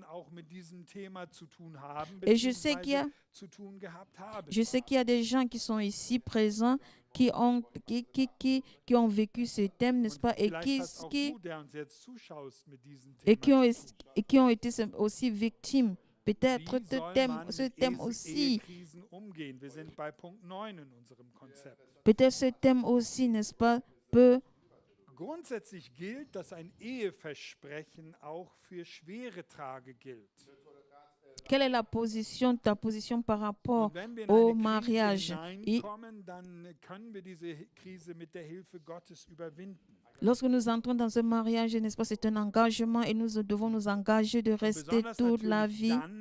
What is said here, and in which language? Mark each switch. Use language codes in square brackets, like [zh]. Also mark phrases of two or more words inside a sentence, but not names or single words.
[fr] Et je sais qu'il y a des gens qui sont ici présents qui ont vécu ce thème, n'est-ce pas, et qui ont été aussi victimes. Peut-être ce thème aussi. Peut-être ce thème aussi, n'est-ce pas, peut. [de] Grundsätzlich gilt, dass ein Eheversprechen auch für schwere Tage gilt. [fr] Quelle est ta position par rapport au mariage? Lorsque nous entrons dans un mariage, n'est-ce pas, c'est un engagement et nous devons nous engager de rester toute la vie.